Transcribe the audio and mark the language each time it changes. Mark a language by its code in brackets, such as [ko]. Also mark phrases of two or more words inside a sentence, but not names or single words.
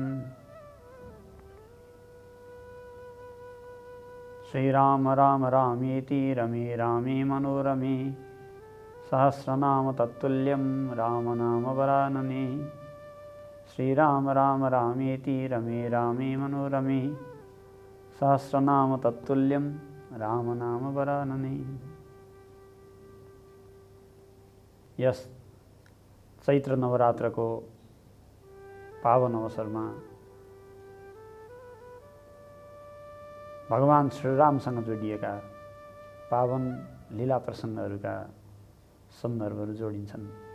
[sa] श्रीराम राम रामेति रमे रामे मनोरमे सहस्रनाम तत्तुल्यं रामनाम वरानने। श्रीराम राम रामेति रमे रामे मनोरमे सहस्रनाम तत्तुल्यं रामनाम वरानने। [ne] यस चैत्र नवरात्रको पावन अवसरमा भगवान श्रीरामसँग जोडिएका पावन लीला प्रसङ्गहरूका सन्दर्भहरू जोडिन्छन्।